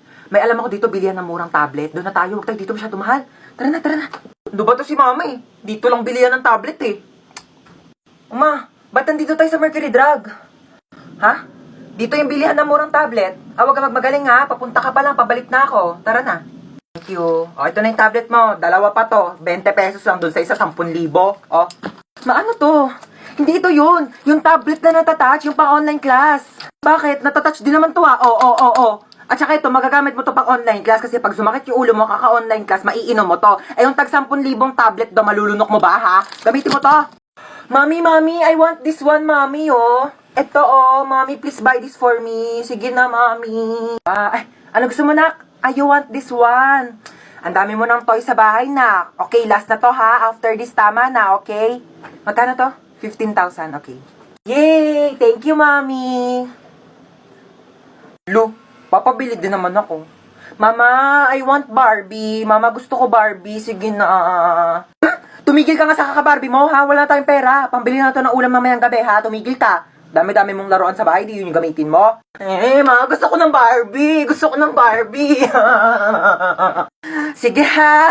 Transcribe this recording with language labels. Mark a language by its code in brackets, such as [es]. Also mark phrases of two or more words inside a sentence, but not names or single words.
[tl] May alam ako dito, bilihan ng murang tablet. Doon na tayo, huwag tayo dito masyado mahal. Tara na. Ano ba to si mama eh? Dito lang bilihan ng tablet eh. Uma, ba't nandito tayo sa Mercury Drug? Ha? Dito yung bilihan ng murang tablet. Huwag ka magmagaling ha, papunta ka pa lang, pabalik na ako. Tara na. [en] Thank you. [tl] O, ito na yung tablet mo. Dalawa pa to. 20 pesos lang dun sa isa, 10,000. O. Maano to? Hindi ito yun. Yung tablet na natatouch, yung pang- [en] online class. [tl] Bakit? Natatouch din naman to ha. O. At saka ito, magagamit mo to pang- [en] online class [tl] kasi pag sumakit yung ulo mo, kaka- [en] online class, [tl] maiinom mo to. Eh, yung tag 10,000 tablet do, malulunok mo ba ha? Gamitin mo to. [en] Mami, I want this one, mami, oh. [tl] Ito, oh. [en] Mami, please buy this for me. [tl] Sige na, mami. Ano gusto mo, [en] nak? You want this one. [tl] Ang dami mo ng toy sa bahay, nak. Okay, last na to, ha? [en] After this, [tl] tama na, okay? Magkano to? [en] 15,000, okay. Yay! Thank you, mami. [tl] Lo, papabili din naman ako. [en] Mama, I want Barbie. Mama, [tl] gusto ko [en] Barbie. [tl] Sige na. Tumigil ka nga sa kaka-Barbie mo, ha? Wala na tayong pera. Pambili na to ng ulam mamayang gabi, ha? Tumigil ka. Dami-dami mong laruan sa bahay, di yun yung gamitin mo. Ma, gusto ko ng Barbie. Sige ha.